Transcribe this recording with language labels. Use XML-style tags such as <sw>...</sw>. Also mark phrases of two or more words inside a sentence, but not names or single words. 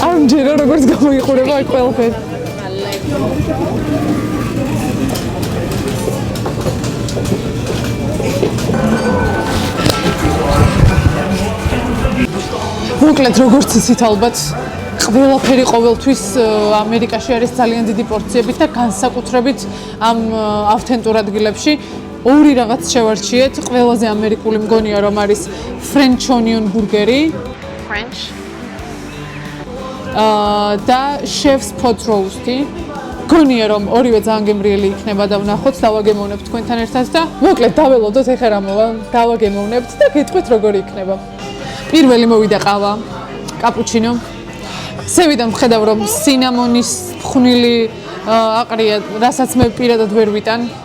<ka>არ მჯერა როგორც გამოიყურება აქ ყველაფერი. მოკლედ როგორც იცით ალბათ ყველაფერი ყოველთვის ამერიკაში არის ძალიან დიდი პორციებით და განსაკუთრებით ამ ავთენტურ ადგილებში ორი რაღაც შევარჩიეთ. ყველაზე ამერიკული მგონია რომ არის</ka> <en>French onion burgeri. French. და chef's pot roast-ი.</en> <ka>მგონია რომ ორივე ძალიან გემრიელი იქნება და ვნახოთ, დავაგემოვნებთ თქვენთან ერთად და მოკლედ დაველოდოთ ეხლა რა მოვა, დავაგემოვნებთ და გეტყვით როგორი იქნება. პირველი მოვიდა ყავა, კაპუჩინო. სევიდან ვხედავ რომ სინამონის ფხვნილი აყრია, რასაც მე პირადად ვერ ვიტან.</ka>